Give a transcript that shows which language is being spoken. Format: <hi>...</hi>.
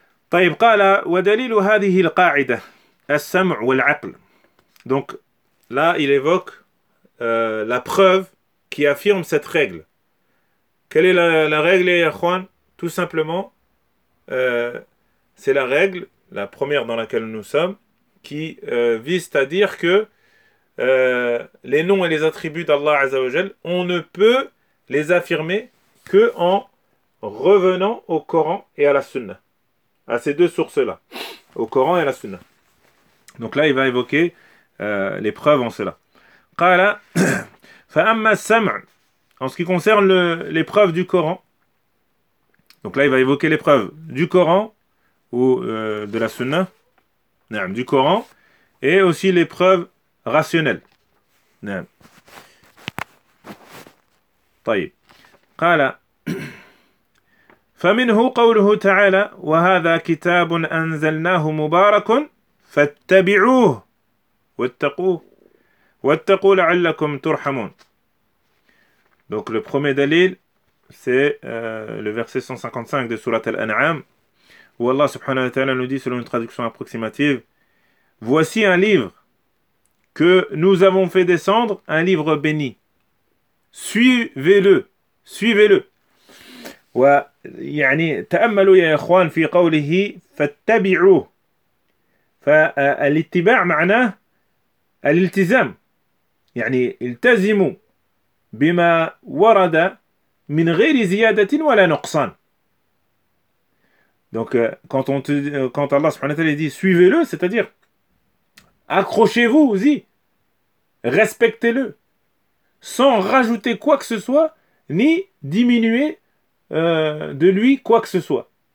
<ar>طيب قال ودليل هذه القاعدة السمع والعقل.</ar> <fr>Donc là, il évoque la preuve qui affirme cette règle. Quelle est la règle, Yahwan? Tout simplement, c'est la règle, la première dans laquelle nous sommes, qui vise à dire que les noms et les attributs d'Allah Azza wa Jal, on ne peut les affirmer que en revenant au Coran et à la Sunna. À ces deux sources-là. Au Coran et à la Sunna. Donc là, il va évoquer les preuves en cela.</fr> <ar>Qala, fa amma sam',</ar> <fr>en ce qui concerne les preuves du Coran. Donc là, il va évoquer les preuves du Coran ou de la Sunna. Naam, du Coran. Et aussi les preuves rationnelles.</fr> <ar>Naam. Taïb. Qala, فمنه قوله تعالى وهذا كتاب أنزلناه مبارك فاتبعوه واتقوا لعلكم ترحمون.</ar> <fr>Donc le premier dalil, c'est le verset 155 de sourate Al-An'am, où Allah subhanahu wa ta'ala nous dit, selon une traduction approximative, voici un livre que nous avons fait descendre, un livre béni, suivez-le.</fr> <ar>ويعني تأملوا يا إخوان في قوله فاتبعوه فالاتباع معناه الالتزام يعني التزموا بما ورد من غير زيادة ولا نقصان.</ar> <fr>Donc quand Allah subhanahu wa ta'ala dit suivez-le, c'est-à-dire accrochez-vous-y, respectez-le sans rajouter quoi que ce soit ni diminuer de lui quoi que ce soit.</fr>